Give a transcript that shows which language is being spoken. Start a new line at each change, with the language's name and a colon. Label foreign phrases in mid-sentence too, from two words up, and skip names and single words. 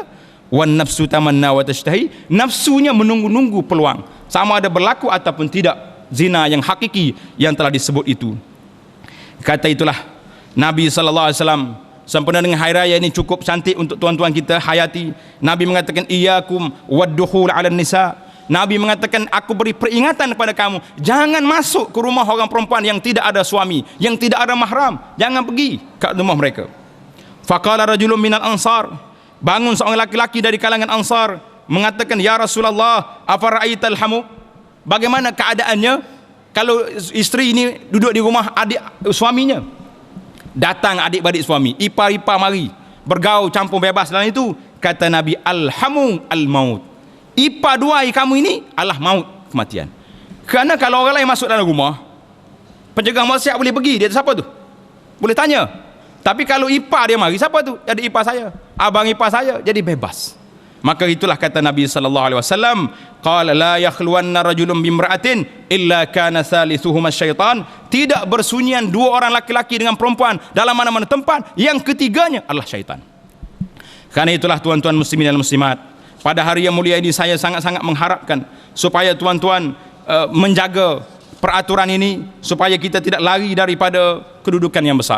Arabic: والنفس تمنى وتشتهي,
Malay: nafsunya menunggu-nunggu peluang, sama ada berlaku ataupun tidak zina yang hakiki yang telah disebut itu. Kata itulah Nabi
Arabic: صلى الله عليه وسلم
Malay: sempena dengan hari raya ini cukup cantik untuk tuan-tuan kita hayati. Nabi mengatakan
Arabic: إياكم والدخول على النساء.
Malay: Nabi mengatakan aku beri peringatan kepada kamu, jangan masuk ke rumah orang perempuan yang tidak ada suami, yang tidak ada mahram, jangan pergi ke rumah mereka.
Arabic: فقال رجل من الأنصار,
Malay: bangun seorang laki-laki dari kalangan Ansar mengatakan,
Arabic: يا رسول الله أفرأيت الحمو,
Malay: bagaimana keadaannya kalau isteri ini duduk di rumah adik suaminya, datang adik-beradik suami, ipar-ipar mari bergaul campur bebas dalam itu. Kata Nabi,
Arabic: الحمو الموت,
Malay: ipar duai kamu ini adalah maut, kematian. Kerana kalau orang lain masuk dalam rumah, penjaga maksiat boleh pergi, dia siapa tu? Boleh tanya. Tapi kalau ipar dia mari, siapa tu? Jadi ipar saya, abang ipar saya, jadi bebas. Maka itulah kata Nabi
Arabic: صلى الله عليه وسلم قال لا يخلون رجل بامرأة إلا كان ثالثهما الشيطان.
Malay: Tidak bersunyian dua orang laki-laki dengan perempuan dalam mana-mana tempat, yang ketiganya adalah syaitan. Karena itulah tuan-tuan muslimin dan muslimat, pada hari yang mulia ini saya sangat-sangat mengharapkan supaya tuan-tuan menjaga peraturan ini, supaya kita tidak lari daripada kedudukan yang besar.